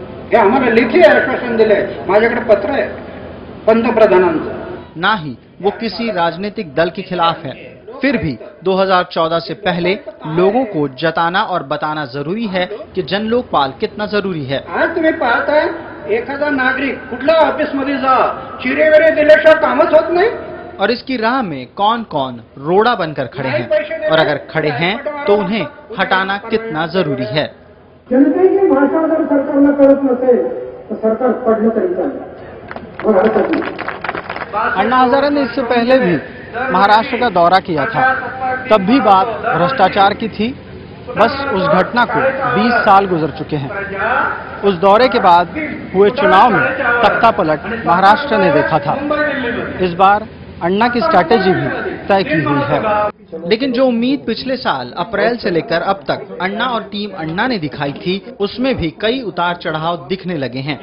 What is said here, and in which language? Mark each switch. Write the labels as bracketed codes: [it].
[mr] हे आम्हाला लेखी आश्वासन दिले, माझ्याकडे पत्र आहे पंतप्रधानांचं। [hi] ना ही वो किसी राजनीतिक दल के खिलाफ है, फिर भी 2014 से पहले लोगों को जताना और बताना जरूरी है कि जन लोकपाल कितना जरूरी है। [mr] आज तुम्ही पाहताय एखादा नागरिक कुठल्या ऑफिसमध्ये जा, चिरे वगैरे दिल्याशिवाय कामच होत नाही। [hi] और इसकी राह में कौन कौन रोड़ा बनकर खड़े हैं, और अगर खड़े हैं तो उन्हें हटाना कितना जरूरी है। [mr] जनतेची भाषा अगर सरकारला कळत नसेल तो सरकार पडलं तरी चालेल। [hi] अन्ना हजारे ने इससे पहले भी महाराष्ट्र का दौरा किया था, तब भी बात भ्रष्टाचार की थी। बस उस घटना को 20 साल गुजर चुके हैं। उस दौरे के बाद हुए चुनाव में तख्तापलट महाराष्ट्र ने देखा था। इस बार अन्ना की स्ट्रैटेजी भी तय की हुई है, लेकिन जो उम्मीद पिछले साल अप्रैल से लेकर अब तक अन्ना और टीम अन्ना ने दिखाई थी, उसमें भी कई उतार चढ़ाव दिखने लगे हैं।